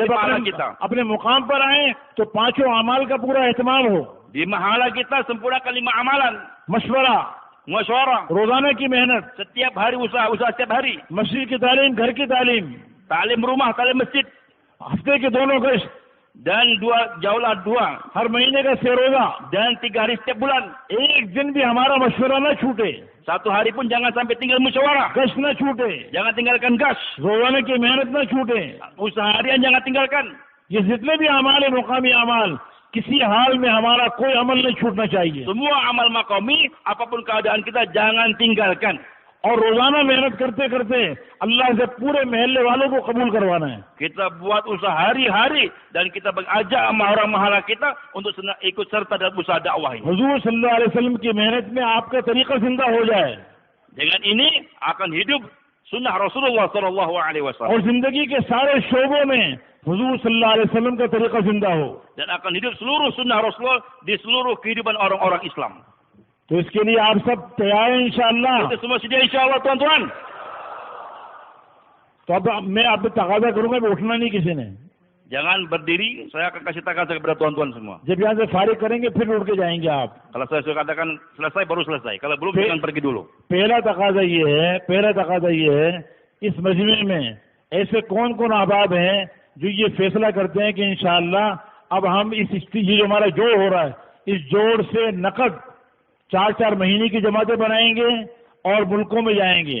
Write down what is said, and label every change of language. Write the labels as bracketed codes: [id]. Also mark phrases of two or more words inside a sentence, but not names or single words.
[hi] जब [id] mahala kita. [hi] अपने मुकाम पर आए तो 5 अमाल का पूरा एहतमाम हो. [id] Di mahala kita sempurnakan 5 amalan. [hi] मशवरा, [id] Musyawarah, [hi] रोजाना की मेहनत, [id] setiap hari usaha setiap hari. [hi] मस्जिद की तालीम, घर की तालीम, [id] Taklim rumah, taklim masjid. [hi] हफ्ते के दोनों गश्त, [id] Dan jauhlah 2 [hi] हर महीने का सेरोजा, [id] dan 3 hari setiap bulan. [hi] एक दिन भी हमारा मशवरा न छूटे, [id] 1 hari pun jangan sampai tinggal musyawarah. [hi] गश न छूटे, [id] Jangan tinggalkan gas. [hi] रोजाना की मेहनत न छूटे। [id] Usaha harian jangan tinggalkan. [hi] ये जितने भी अमाल है, मुकामी अमाल, किसी हाल में हमारा कोई अमल नहीं छूटना चाहिए। [id] Semua amal maqami, apapun keadaan kita jangan tinggalkan. [hi] और रोजाना मेहनत करते करते अल्लाह से पूरे महल्ले वालों को कबूल करवाना है। [id] Kita buat usaha hari-hari dan kita ajak sama orang mahala kita untuk ikut serta dalam usaha dakwah ini. [hi] हुजूर [ar] صلى الله عليه وسلم [hi] की मेहनत में आपका तरीका जिंदा हो जाए [id] Dengan ini akan hidup sunnah Rasulullah [ar] صلى الله عليه وسلم [hi] और जिंदगी के सारे शोबों में हुजूर [ar] صلى الله عليه وسلم [hi] का तरीका जिंदा हो, [id] dan akan hidup seluruh sunnah Rasulullah di seluruh kehidupan orang-orang Islam. [hi] तो इसके लिए आप सब तैयार हैं इंशाअल्लाह। [id] Kita semua sedia insyaallah tuan-tuan. [hi] तो अब मैं आप तकाजा करूंगा, उठना नहीं किसी ने। [id] Jangan berdiri, saya akan kasih takaza kepada tuan-tuan semua. [hi] जब यहाँ से फारिग करेंगे फिर उठ के जाएंगे आप। [id] Kalau saya sudah katakan selesai baru selesai. Kalau belum jangan pergi dulu. [hi] पहला तकाजा ये है, इस मजमे में ऐसे कौन कौन अहबाब हैं जो ये फैसला करते हैं कि इंशाअल्लाह अब हम ये जो हमारा जोड़ हो रहा है, इस जोड़ से नकद 4-4 महीने की जमातें बनाएंगे और मुल्कों में जाएंगे।